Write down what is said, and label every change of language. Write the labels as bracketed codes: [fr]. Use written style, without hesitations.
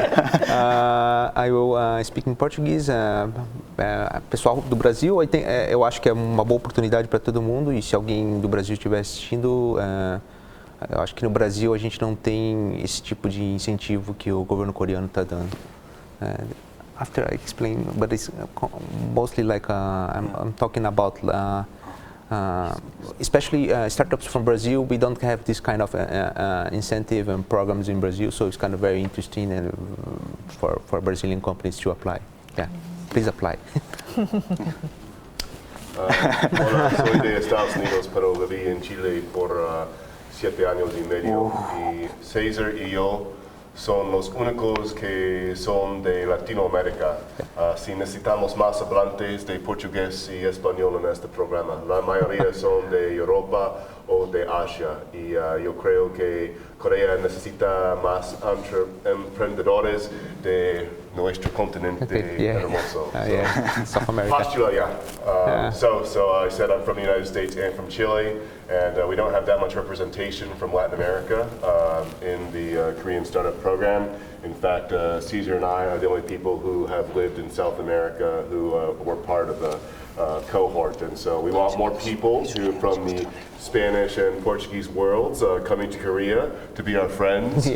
[en] I will speak in Portuguese. [pt] Pessoal do Brasil, eu acho que é uma boa oportunidade para todo mundo, e se alguém do Brasil estiver assistindo, eu acho que no Brasil a gente não tem esse tipo de incentivo que o governo coreano está dando. [en] After I explain, but it's mostly like I'm talking about especially startups from Brazil, we don't have this kind of incentive and programs in Brazil, so it's kind of very interesting and for Brazilian companies to apply. Yeah, please apply. [es] Hola, soy de Estados Unidos, pero viví en Chile por 7 años y medio. Y Cesar y yo son los únicos que son de Latinoamérica. Si necesitamos más hablantes de portugués y español en este programa, la mayoría son de Europa o de Asia. Y yo creo que Corea necesita más emprendedores de nuestro continente hermoso. [en] South America. [es] Postula, [en] So I said I'm from the United States and from Chile, and we don't have that much representation from Latin America in the Korean startup program. In fact, Cesar and I are the only people who have lived in South America who were part of the cohort, and so we want more people who from the Spanish and Portuguese worlds coming to Korea to be our friends.